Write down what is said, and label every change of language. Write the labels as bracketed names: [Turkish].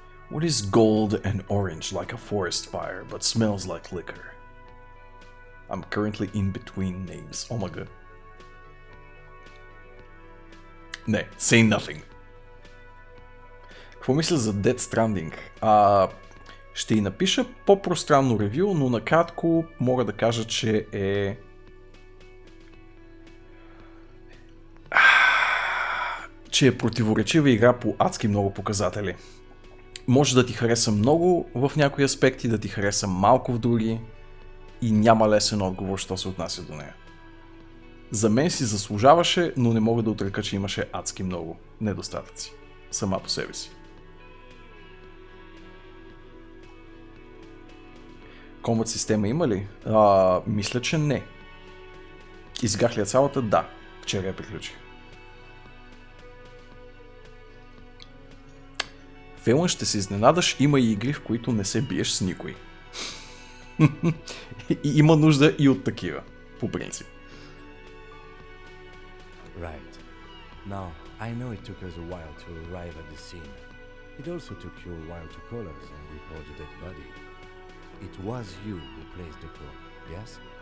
[English] What is gold and orange like a forest fire, but smells like liquor? I'm currently in between names. Oh my god. [Bulgarian] Не, [English] say nothing. [Bulgarian] Какво мисля за Death Stranding? Ще й напиша по-пространно ревю, но накратко мога да кажа, че е... противоречива игра по адски много показатели. Може да ти хареса много в някои аспекти, да ти хареса малко в други и няма лесен отговор, що се отнася до нея. За мен си заслужаваше, но не мога да отрека, че имаше адски много недостатъци. Сама по себе си. Комбат система има ли? Мисля, че не. Изиграх ли я цялата? Да. Вчера я приключих. Филма ще се изненадаш, има и игри, в които не се биеш с никой. И има нужда и от такива, по принцип. [English] Right. Now, I know it took us a while to arrive at the scene. It also took you a while to call us and report the dead body. It was you who placed the call, yes?